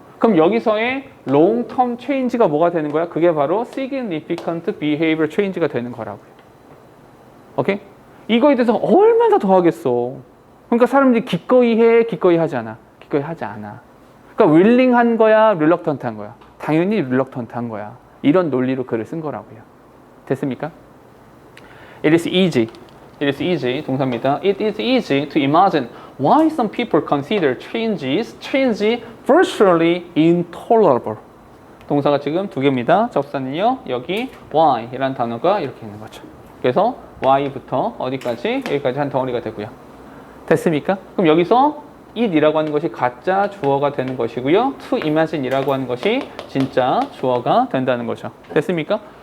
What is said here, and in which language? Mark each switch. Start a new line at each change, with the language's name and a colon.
Korean: 그럼 여기서의
English: long-term change
Korean: 가 뭐가 되는 거야? 그게 바로
English: significant behavior change
Korean: 가 되는 거라고요. 오케이? 이거에 대해서 얼마나 더 하겠어? 그러니까 사람들이 기꺼이 해, 기꺼이 하지 않아. 기꺼이 하지 않아. 그러니까 willing 한 거야, reluctant 한 거야. 당연히 reluctant 한 거야. 이런 논리로 글을 쓴 거라고요. 됐습니까?
English: It is easy. It is easy,
Korean: 동사입니다.
English: It is easy to imagine why some people consider change virtually intolerable.
Korean: 동사가 지금 두 개입니다. 접사는요, 여기 why이라는 단어가 이렇게 있는 거죠. 그래서 why부터 어디까지? 여기까지 한 덩어리가 되고요. 됐습니까? 그럼 여기서 it이라고 하는 것이 가짜 주어가 되는 것이고요. to imagine이라고 하는 것이 진짜 주어가 된다는 거죠. 됐습니까?